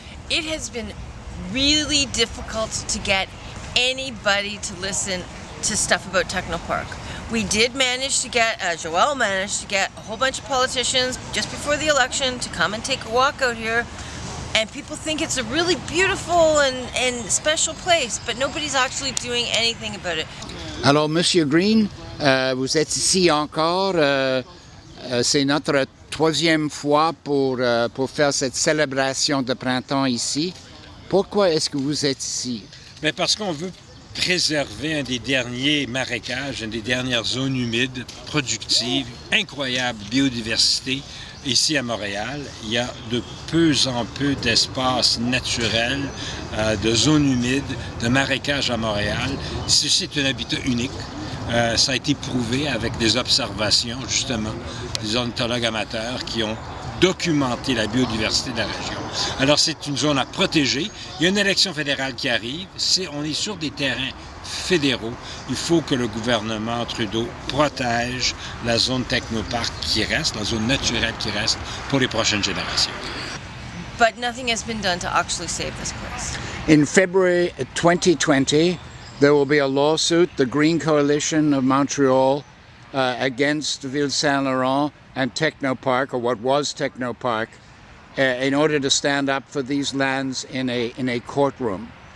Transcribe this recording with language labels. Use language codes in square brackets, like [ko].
[en] It has been really difficult to get anybody to listen to stuff about Technoparc. We did manage to get, Joel managed to get a whole bunch of politicians just before the election to come and take a walk out here. And people think it's a really beautiful and special place, but nobody's actually doing anything about it. [fr] Alors, Monsieur Green, vous êtes ici encore. C'est notre troisième fois pour faire cette célébration de printemps ici. Pourquoi est-ce que vous êtes ici? Mais parce qu'on veut préserver un des derniers marécages, une des dernières zones humides, productives, incroyable biodiversité. Ici à Montréal, il y a de peu en peu d'espaces naturels, de zones humides, de marécages à Montréal. C'est un habitat unique. Ça a été prouvé avec des observations, justement, des ornithologues amateurs qui ont documenté la biodiversité de la région. Alors, c'est une zone à protéger. Il y a une élection fédérale qui arrive. On est sur des terrains fédéraux. Il faut que le gouvernement Trudeau protège la zone Technoparc qui reste, la zone naturelle qui reste pour les prochaines générations. [en] But nothing has been done to actually save this place. In February 2020, there will be a lawsuit, the Green Coalition of Montreal, against Ville Saint-Laurent and Technoparc, or what was Technoparc, in order to stand up for these lands in a courtroom.